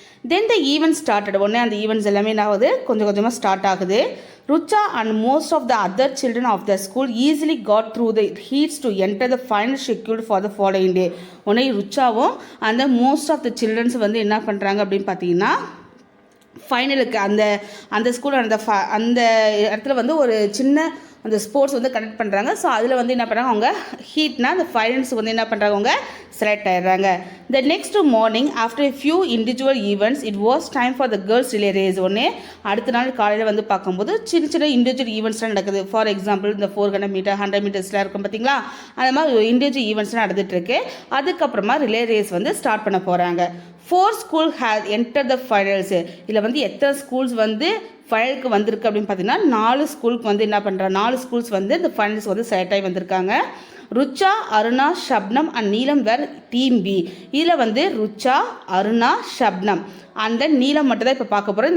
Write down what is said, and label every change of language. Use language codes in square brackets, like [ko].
[en] Then the event started. [ta] உடனே அந்த events எல்லாமே என்ன ஆகுது, கொஞ்சம் கொஞ்சமாக ஸ்டார்ட் ஆகுது. [en] Rucha and most of the other children of the school easily got through the heats to enter the final schedule for the following day. [ta] உடனே ருச்சாவும் அந்த மோஸ்ட் ஆஃப் த சில்ட்ரன்ஸ் வந்து என்ன பண்ணுறாங்க அப்படின்னு பார்த்தீங்கன்னா, ஃபைனலுக்கு அந்த ஸ்கூல் அந்த இடத்துல வந்து ஒரு சின்ன அந்த ஸ்போர்ட்ஸ் வந்து கனெக்ட் பண்ணுறாங்க. ஸோ அதில் வந்து என்ன பண்ணுறாங்க, அவங்க ஹீட்னா அந்த ஃபைனல்ஸ் வந்து என்ன பண்ணுறாங்க, அவங்க select ஆகிடுறாங்க. [en] The next morning after a few individual events it was time for the girls relay race. [ta] ஒன்னே அடுத்த நாள் காலையில் வந்து பார்க்கும்போது சின்ன சின்ன இண்டிவிஜுவல் ஈவெண்ட்ஸ்லாம் நடக்குது. ஃபார் எக்ஸாம்பிள் இந்த 400 மீட்டர் 100 மீட்டர்ஸ்லாம் இருக்கும் பார்த்தீங்களா, அந்த மாதிரி இண்டிவிஜுவல் ஈவெண்ட்ஸ்லாம் நடந்துகிட்ருக்கு. அதுக்கப்புறமா ரிலே ரேஸ் வந்து ஸ்டார்ட் பண்ண போகிறாங்க. [en] 4 schools have entered the finals. [ta] இதில் வந்து எத்தனை ஸ்கூல்ஸ் வந்து ஃபைனலுக்கு வந்திருக்கு அப்படின்னு பார்த்தீங்கன்னா 4 ஸ்கூலுக்கு வந்து என்ன பண்ணுறாங்க, 4 ஸ்கூல்ஸ் வந்து இந்த ஃபைனல்ஸ் வந்து செலக்ட் ஆகி வந்திருக்காங்க. [en] Rucha, Aruna, Shabnam and Neelam were team B. [ta] இதில் வந்து ருச்சா, அருணா, ஷப்னம் அந்த நீலம் மட்டும் தான் இப்போ பார்க்க போகிறோம்.